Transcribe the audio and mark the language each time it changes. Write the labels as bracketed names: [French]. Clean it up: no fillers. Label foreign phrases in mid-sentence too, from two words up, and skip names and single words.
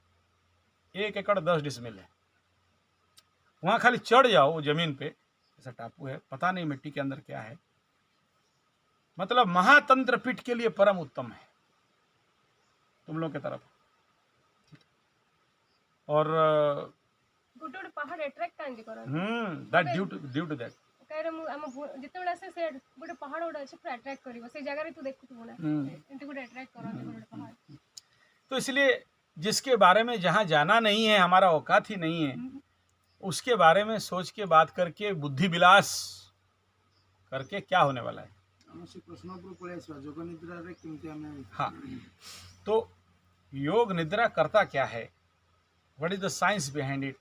[Hindi] 1 एकड़ 10 डिसमिल है, वहाँ खाली चढ़ जाओ वो जमीन पे, ऐसा टापू है, पता नहीं मिट्टी के अंदर क्या है। मतलब महातंत्र पीठ के लिए परम उत्तम है तुम लोग की तरफ। और [Odia] ଗୋଟେ ଗୋଟେ ପାହାଡ଼ ଆଟ୍ରାକ୍ଟ କାହିଁକି କରନ୍ତି? [English] that due to that [Odia] କାହିଁକି ମୁଁ ଆମ ଯେତେବେଳେ ଆସେ ସେ ଗୋଟେ ପାହାଡ଼ ଗୋଟେ ଅଛି ପୁରା ଆଟ୍ରାକ୍ଟ କରିବ, ସେଇ ଜାଗାରେ ତୁ ଦେଖୁଥିବୁ ନା, ଏମିତି ଗୋଟେ ଆଟ୍ରାକ୍ଟ କରନ୍ତି ଗୋଟେ ପାହାଡ଼। [Hindi] तो इसलिए जिसके बारे में जहाँ जाना नहीं है, हमारा औकात ही नहीं है, उसके बारे में सोच के बात करके बुद्धि विलास करके क्या होने वाला है। हाँ, तो योग निद्रा करता क्या है, [English] what is the science behind it.